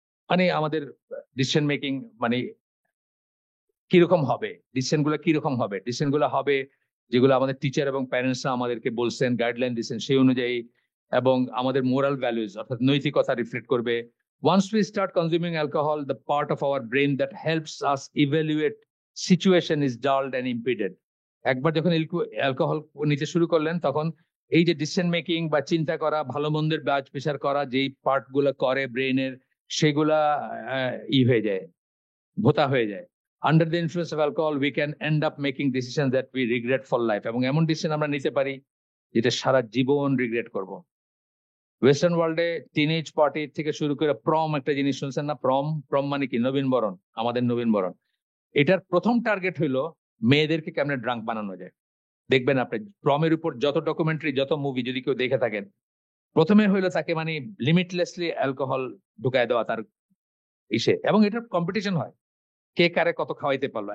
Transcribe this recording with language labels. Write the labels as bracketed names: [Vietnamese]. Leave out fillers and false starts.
[Bangla] মানে আমাদের decision making মানে কিরকম হবে, ডিসিশন গুলো কিরকম হবে, ডিসিশন গুলো হবে যেগুলো আমাদের টিচার এবং প্যারেন্টসরা আমাদেরকে বলছেন, গাইডলাইন দিচ্ছেন সেই অনুযায়ী, এবং আমাদের মোরাল ভ্যালুজ অর্থাৎ নৈতিকতা রিফ্লেক্ট করবে। [English] Once we start consuming alcohol, the part of our brain that helps us evaluate situation is dulled and impeded. [Bangla] একবার যখন অ্যালকোহল নিতে শুরু করলেন, তখন এই যে ডিসিশন মেকিং বা চিন্তা করা, ভালো মন্দের বাজ বিচার করা, যেই পার্ট গুলো করে ব্রেনের, সেগুলা হয়ে যায়, ভোতা হয়ে যায়। [English] Under the influence of alcohol, we can end up making decisions that we regret for life. [Bangla] এবং এমন ডিসিশন আমরা নিতে পারি যেটা সারা জীবন রিগ্রেট করব। ওয়েস্টার্ন ওয়ার্ল্ডে টিনেজ পার্টি থেকে শুরু করে প্রম, একটা জিনিস শুনছেন না, প্রম মানে কি, নবীনবরণ, আমাদের নবীনবরণ। এটার প্রথম টার্গেট হইলো মেয়েদেরকে কেমনে ড্রাঙ্ক বানানো যায়। দেখবেন আপনি প্রমের উপর যত ডকুমেন্টারি, যত মুভি যদি কেউ দেখে থাকেন, প্রথমে হইলো তাকে মানে লিমিটলেসলি অ্যালকোহল ঢুকায় দেওয়া তার ইসে, এবং এটার কম্পিটিশন হয় কে কারে কত খাওয়াইতে পারলো।